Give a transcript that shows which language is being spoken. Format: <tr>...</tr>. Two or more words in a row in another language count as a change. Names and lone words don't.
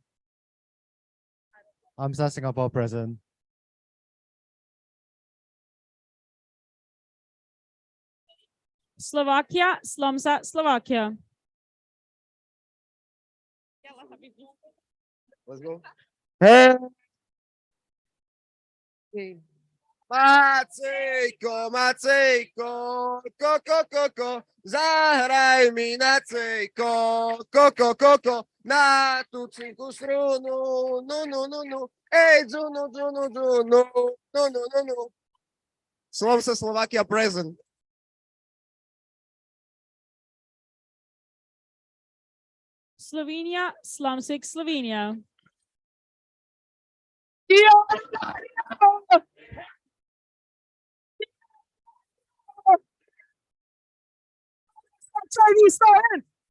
<en>AMSA Singapore present. Slovakia, Slomsa, Slovakia. Let's go.</en> <sk>Hey. Macejko, Macejko, ko, zahraj mi na cejko, ko, na tú cinku strunu, nu, ej, dzunu, nu.</sk> <en>Slovsa Slovakia present. Slovenia, Slomsik, Slovenia. Chinese students.</en>